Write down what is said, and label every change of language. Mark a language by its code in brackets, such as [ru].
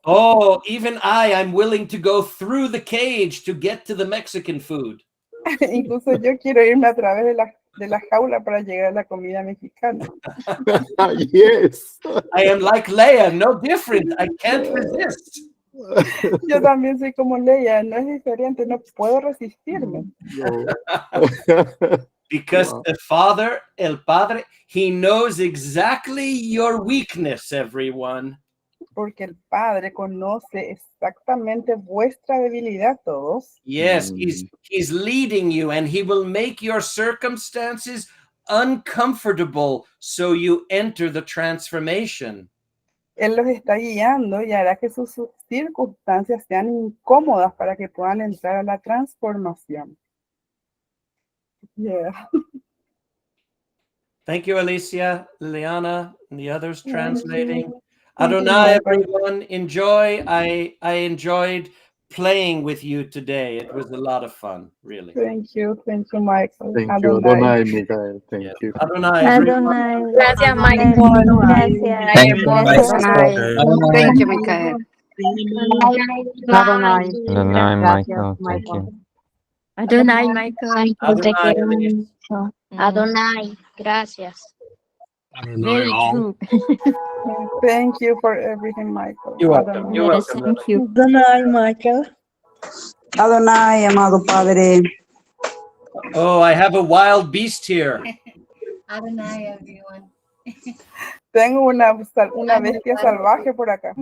[en] oh, even I'm willing to go through the cage to get to the Mexican food. [es] Incluso yo quiero irme a través de la jaula para llegar a la comida mexicana. [en] Yes. I am like Leia, no different. I can't resist. [es] Yo también soy como Leia, no es diferente, no puedo resistirme. No. [en] Because Wow. El Padre, he knows exactly your weakness, everyone. [es] Porque el Padre conoce exactamente vuestra debilidad, todos. [en] Yes, he's leading you, and he will make your circumstances uncomfortable so you enter the transformation. [es] Él los está guiando y hará que sus circunstancias sean incómodas para que puedan entrar a la transformación. [en] Yeah. Thank you, Alicia, Liliana, and the others translating. Thank you, Adonai, Michael. everyone, enjoy. I enjoyed playing with you today. It was a lot of fun, really. Thank you, Michael. Thank you, Adonai, Miguel. Thank you. Adonai, everyone. Adonai. [es] Gracias, Michael. Gracias. [en] Thank you, [es] Gracias. [en] Thank you, Michael. Adonai. Adonai, [es] Gracias, [en] Michael. Thank you. Adonai, Michael. Adonai, Alice. [es] Adonai, gracias. [en] Very true. Thank you for everything, Michael. You're welcome. You're Yes, welcome. thank you. [es] Adonai, Michael. Adonai, amado Padre. [en] Oh, I have a wild beast here. Adonai, everyone. [es] Tengo una bestia salvaje por acá.